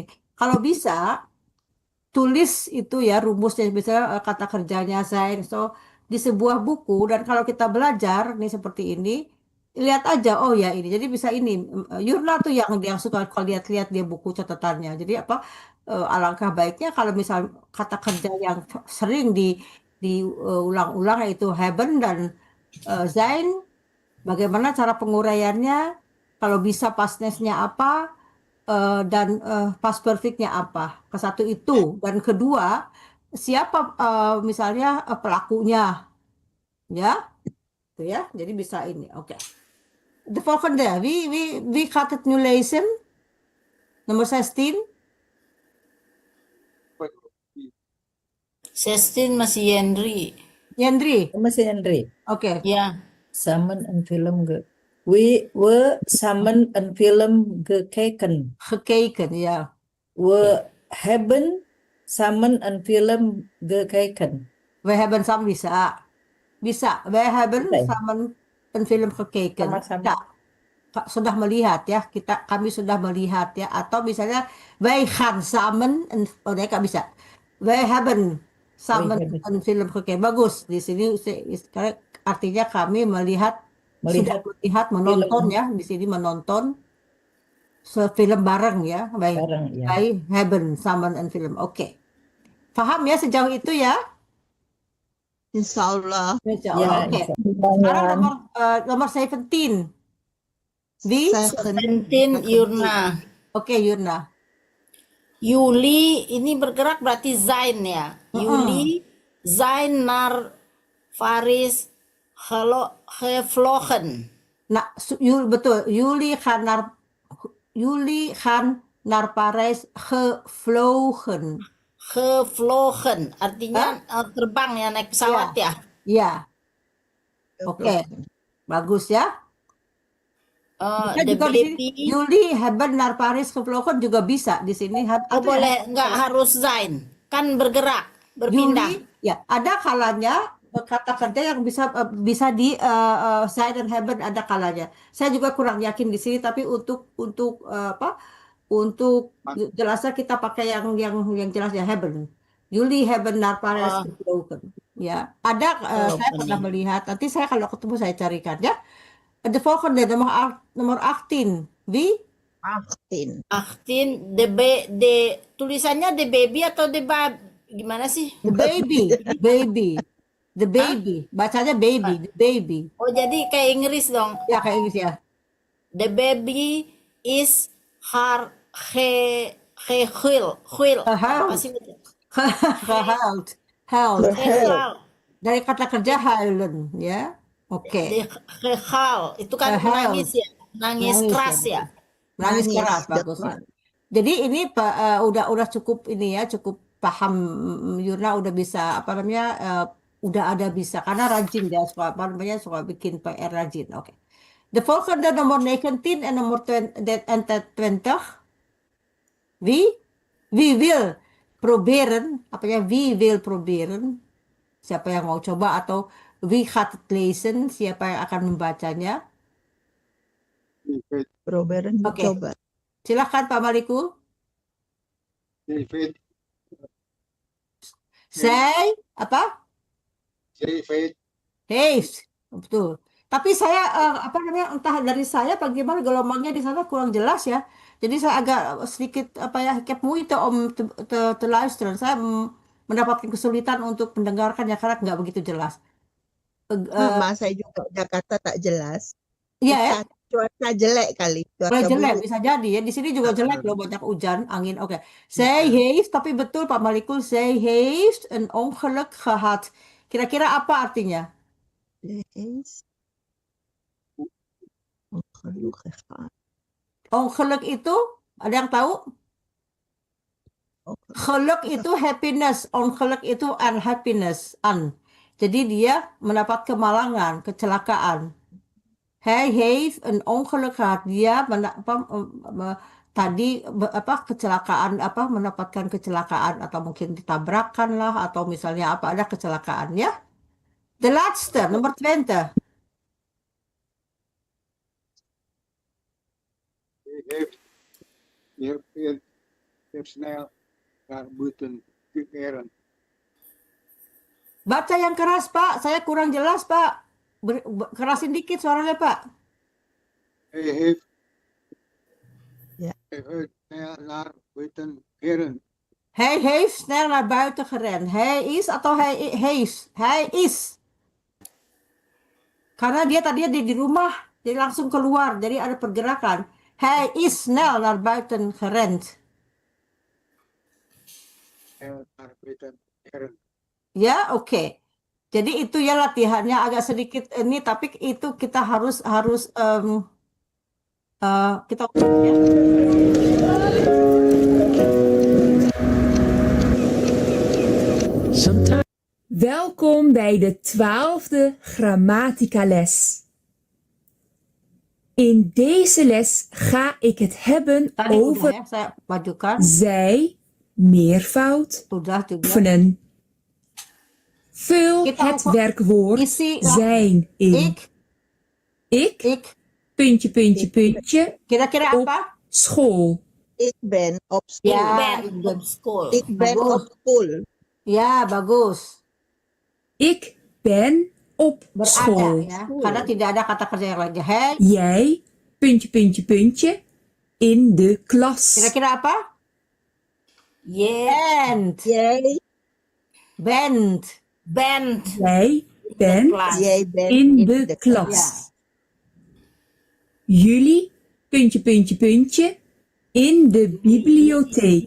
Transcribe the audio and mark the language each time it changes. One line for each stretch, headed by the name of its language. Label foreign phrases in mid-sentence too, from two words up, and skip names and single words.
Indonesian: Kalau bisa tulis itu ya rumusnya, misalnya kata kerjanya saya di sebuah buku, dan kalau kita belajar nih seperti ini, lihat aja oh ya ini, jadi bisa ini. Yurna tuh yang suka kalau lihat-lihat dia buku catatannya, jadi alangkah baiknya kalau misal kata kerja yang sering diulang-ulang yaitu hebben dan zijn, bagaimana cara penguraiannya, kalau bisa
English: past tense-
Indonesian: nya apa, dan
English: past perfect-
Indonesian: nya apa. Ke satu itu, dan kedua siapa misalnya pelakunya ya itu ya, jadi bisa ini. Oke.
Dutch: De volgende, wie gaat het nu lezen?
Indonesian: Nomor 16. 16 masih Henry. Yandri. Masih Henry. Oke. Ya.
Dutch: Samen een film we samen een film gekeken. Gekeken ya. We hebben samen een film gekeken. We hebben samen bisa. We hebben
Indonesian: Bisa ya?
Dutch: samen een film gekeken.
Indonesian: Sama-sama. Ya. Sudah melihat ya, kami sudah melihat ya, atau misalnya
Dutch: wij gaan samen
Indonesian: mereka bisa.
Dutch: Wij hebben samen hebben. een film gekeken.
Indonesian: Bagus. Di sini artinya kami sudah melihat, menonton film. ya. Di sini menonton film bareng ya. Bareng ya.
Dutch: Wij hebben samen een film.
Indonesian: Oke. Paham ya sejauh itu ya?
Arabic: Insya Allah. Insya
Indonesian: Ya, Allah. Oke. Sekarang nomor 17.
Dutch: Wie?
Indonesian: 17 Yurna. Oke, Yurna. Juli ini bergerak berarti zijn ya.
Dutch: Juli zijn naar Paris gevlogen.
Indonesian: Nah, betul.
Dutch: Jullie gaan naar Parijs gevlogen. Gevlogen,
Indonesian: artinya terbang ya, naik pesawat ya. Ya. Oke. Bagus ya. Bisa
Dutch: De
Indonesian: juga di sini, baby.
Dutch: Jullie hebben naar Paris gevlogen
Indonesian: juga bisa di sini. Oh boleh, nggak harus zijn, kan bergerak, berpindah. Jullie, ya, ada kalanya kata kerja yang bisa di saya dan haben ada kalanya. Saya juga kurang yakin di sini, tapi untuk apa? Untuk jelasnya kita pakai yang jelas ya haben.
Dutch: Juli haben naar Parijs
Indonesian: Oh,
Dutch: gevlogen.
Indonesian: Ya, ada saya pernah melihat. Nanti saya kalau ketemu saya carikan ya.
Dutch: De volgende nomor 18. Wie?
Indonesian: 18. 18 tulisannya
English: the baby
Indonesian: atau the gimana sih?
English: The baby, baby, the baby. Bacanya baby, the baby.
Indonesian: Oh, jadi kayak Inggris dong. Ya kayak Inggris ya.
Dutch: The baby is her huil.
Indonesian: Apa sih?
Dutch: Gehuild. Huild. Gehuil.
Indonesian: Dari kata kerja huilen, ya. Oke. Gehuil. Itu kan
Dutch: Gehuil.
Indonesian: nangis ya. Nangis Nangis keras ya. ya. Nangis Nangis, keras
English: that's
Indonesian: bagus.
English: right.
Indonesian: Jadi ini udah cukup ini ya, cukup paham Yurna udah bisa apa namanya udah ada bisa karena rajin dia suka apa namanya suka bikin PR rajin. Oke.
Dutch: De volgende nomor 19 en nomor 20. Wie wil proberen,
Indonesian: apa ya,
Dutch: wie wil proberen,
Indonesian: siapa yang mau coba atau
Dutch: wie gaat het lezen,
Indonesian: siapa yang akan membacanya. David,
Dutch: Proberen
Indonesian: Oke. coba. Silahkan Pak Maliku. David,
Dutch: Zij, apa?
Indonesian: David,
Dutch: Heeft,
Indonesian: betul. Tapi saya apa namanya entah dari saya bagaimana gelombangnya di sana kurang jelas ya. Jadi saya agak sedikit apa ya,
Dutch: ik heb moeite om te luisteren.
Indonesian: Saya mendapatkan kesulitan untuk mendengarkannya karena nggak begitu jelas. Sama saya juga Jakarta tak jelas. Iya ya, Cuaca jelek kali. boleh Cuaca jelek buruk. bisa jadi ya. Di sini juga jelek loh, banyak hujan, angin. Oke.
Dutch: Zij heeft,
Indonesian: tapi betul Pak Malikul,
Dutch: zij heeft een ongeluk gehad.
Indonesian: Kira-kira apa artinya?
English: Yes.
Dutch: Ongelukkig gehad.
Indonesian: Ongeluk itu ada yang tahu?
Dutch: Ongeluk.
Indonesian: Geluk itu happiness, ongeluk itu unhappiness, Jadi dia mendapat kemalangan, kecelakaan.
Dutch: Hij heeft een ongeluk gehad.
Indonesian: Dia kecelakaan mendapatkan kecelakaan atau mungkin ditabrakan lah atau misalnya apa ada kecelakaan ya.
Dutch: De laatste, nomor 20. die heeft snel naar buiten gekeren.
Indonesian: Baca yang keras Pak, saya kurang jelas Pak. Kerasin dikit suaranya Pak.
Dutch: Hij heeft Ja. snel naar buiten gekeren. Hij heeft snel naar buiten gerend. Hij is atau hij heeft? Hij is.
Indonesian: Karena dia tadinya di rumah, jadi langsung keluar, jadi ada pergerakan.
Dutch: Hij is snel naar buiten gerend. Snel naar buiten gekeren.
Indonesian: Ya, oke. Jadi itu ya latihannya agak sedikit ini, tapi itu kita harus kita ya.
Dutch: Welkom bij de 12e grammatica-les. In deze les ga ik het hebben
Indonesian: Tadi
Dutch: over
Indonesian: udah ya, saya majukan.
Dutch: zij, meervoud,
Indonesian: Sudah juga.
Dutch: oefenen. Vul
Indonesian: Kita
Dutch: het werkwoord
Indonesian: isi
Dutch: zijn in. Ik, puntje, puntje, puntje,
Indonesian: Kira-kira
Dutch: op
Indonesian: apa?
Dutch: school. Ik ben op school.
Indonesian: Ya,
Dutch: Ben op school. Ik ben
Indonesian: Bagus.
Dutch: op school.
Indonesian: Ya, bagus.
Dutch: Ik ben op
Indonesian: Berada
Dutch: school.
Indonesian: ya, karena tidak ada kata kerja yang lainnya.
Dutch: Hij, Jij, puntje, puntje, puntje, in de klas.
Indonesian: kira-kira apa?
Dutch: Je Bent. bent Jij bent klas. Jij bent in de Ja. klas. Jullie, puntje, puntje, puntje, in de bibliotheek.